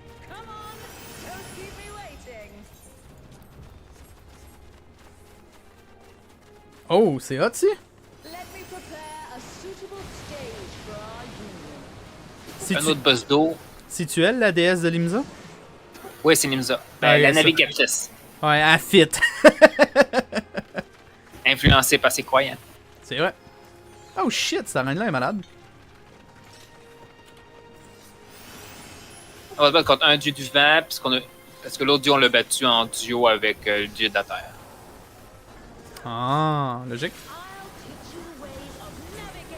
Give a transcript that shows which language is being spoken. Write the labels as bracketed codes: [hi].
[en] Come on, don't keep me waiting. [fr] Oh, c'est hot, si? [en] Let me prepare a suitable stage for our union. [fr] Un autre boss d'eau. C'est-tu elle, la déesse de Limsa? Oui, c'est Nimza. Ah, La ça. navigatrice. Ouais, elle fit. Influencée par ses croyants. C'est vrai. Oh shit, cette reine-là est malade. On va se battre contre un dieu du vent, parce que l'autre dieu, on l'a battu en duo avec le dieu de la terre. Ah, logique. [en] I'll teach you the ways of navigating.